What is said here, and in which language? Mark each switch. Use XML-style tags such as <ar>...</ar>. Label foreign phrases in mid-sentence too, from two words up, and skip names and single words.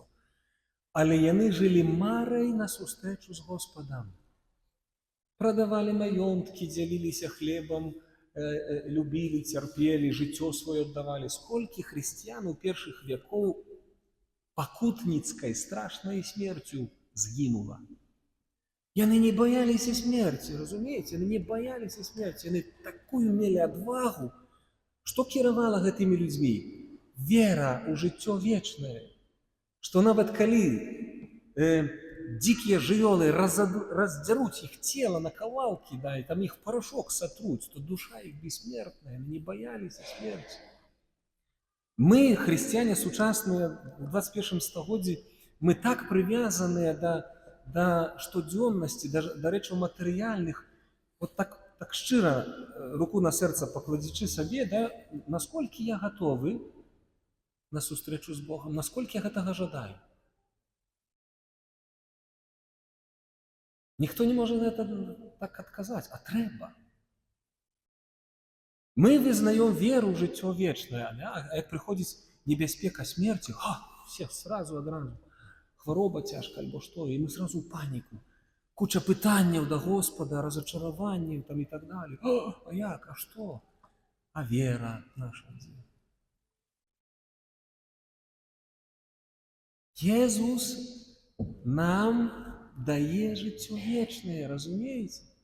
<be>Але яны жылі марай на сустрэчу з Господам. Прадавалі маёнткі, дзяліліся хлебам, любілі, цярпелі, жыццё сваё аддавалі. Сколькі хрысціян у першых вякоў пакутніцкай страшнай смерцю згінула.</be> <ru>И они не боялись и смерти, разумеете? Они не боялись и смерти. Они такую имели отвагу.</ru> <be>Что кіравала гэтымі людзьмі? Вера ў жыццё вечнае. Што нават калі дикие жывёлы раздзяруць іх цела на кавалкі, да, і там іх порошок сатруць, то душа іх бессмертная,</be> <ru>они не боялись смерти.</ru> <be>Мы, христиане сучасныя, в 21 стагоддзі, мы так привязаныя да штодзённасці, да рэчаў матэрыяльных, вот так шчыра руку на сэрца пакладзячы сабе, да, насколькі я гатовы на сустрэчу з Богом, насколькі я гэтага жадаю. Ніхто не можа на гэта так адказаць, а трэба. Мы вызнаем веру ў жыццё вечнае, а як прыходзіць небяспека смерці,</be> <ru>всех сразу</ru> <be>адразу, хвароба цяжка альбо што, і мы сразу ў паніку. Куча пытанняў да Господа, разочараванняў там і так далее. А як, а што? А вера наша дзе? Езус нам дае жыццё вечнае, разумееце?</be>